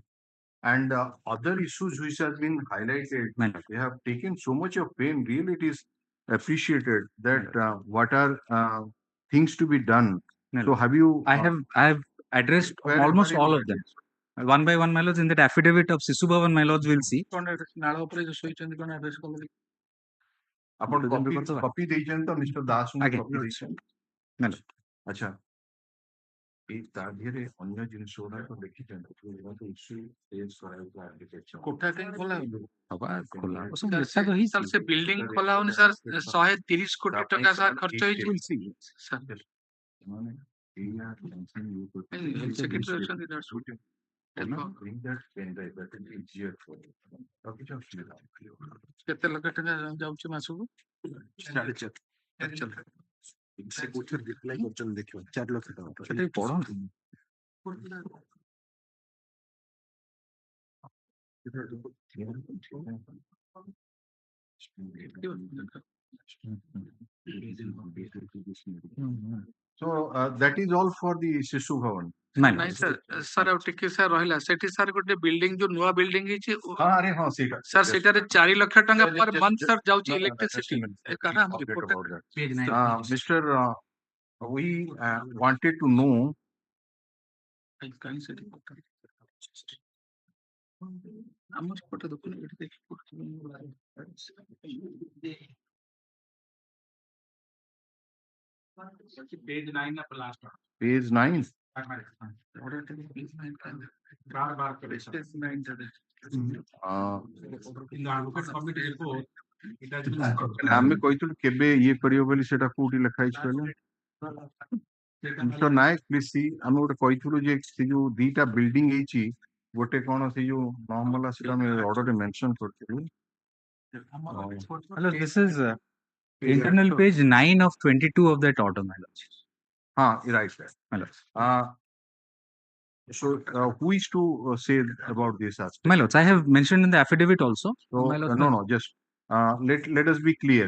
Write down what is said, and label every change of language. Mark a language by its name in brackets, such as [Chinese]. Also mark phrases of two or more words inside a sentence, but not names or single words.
[English] And other issues which have been highlighted, they have taken so much of pain. Really, it is appreciated that what are things to be done. So have you? I have addressed almost all of them. One by one, my lords. In that affidavit of Sishu Bhavan, my lords will see. [Odia] ଆପଣ କପି ଦେଇଛନ୍ତି ତ ମିଷ୍ଟର ଦାସଙ୍କୁ କପି ଦେଇଛନ୍ତି ଆଚ୍ଛା ଏଇ ତା ଦେହରେ ଅନ୍ୟ ଜିନିଷ ଗୁଡାକ ଦେଖିଛନ୍ତି କୋଠା କାହିଁ ଖୋଲା ହବ ସେ ବିଲ୍ଡିଂ ଖୋଲା ହଉନି ସାର୍ 130 କୋଟି ଟଙ୍କା ସାର୍ ଖର୍ଚ୍ଚ ହେଇଛି ସେକ୍ରେଟାରୀ ଅଛନ୍ତି କେତେ ଲକ୍ଷ ଟଙ୍କା ଯାଉଛି ମାସକୁ ସେ କୋଉଥିରେ ରିପ୍ଲାଇ କରୁଛନ୍ତି ଦେଖିବ 4 ଲକ୍ଷ ଟଙ୍କା ସେଟା ପଢନ୍ତୁ [English] So that is all for the Sishu Bhavan. [Odia] ନାଇଁ ସାର୍ ଆଉ ଟିକେ ସାର୍ ରହିଲା ସେଠି ସାର୍ ଗୋଟେ ବିଲ୍ଡିଂ ଯୋଉ ନୂଆ ବିଲ୍ଡିଂ ହେଇଛି ସାର୍ ସେଟାରେ 4 ଲକ୍ଷ ଟଙ୍କା [English] per month [Odia] ସାର୍ ଯାଉଛି ଇଲେକ୍ଟ୍ରିସିଟି [English] Mr. We wanted to know [Odia] ଆମର ପଟେ ଦେଖୁନ ଏଠି ଦେଖି [English] page 9 of last one. Page 9. [Odia] ଆମେ କହିଥିଲୁ କେବେ ଇଏ କରିବ ବୋଲି ସେଟା କୋଉଠି ଲେଖା ହେଇଛି କହିଲେ ମିଷ୍ଟର ନାୟକ [English] please see [Odia] ଆମେ ଗୋଟେ କହିଥିଲୁ ଯେ ସେ ଯୋଉ ଦିଟା ବିଲ୍ଡିଂ ହେଇଛି ଗୋଟେ କଣ ସେ ଯୋଉ ନର୍ମାଲ ସେଟା ଆମେ ଅର୍ଡରରେ ମେନସନ କରିଥିଲୁ [English] Hello, this is internal page 9 of 22 of that order, my lords. Right. My lords. So who is to say about this aspect? My lords, I have mentioned in the affidavit also. So, no, just let us be clear.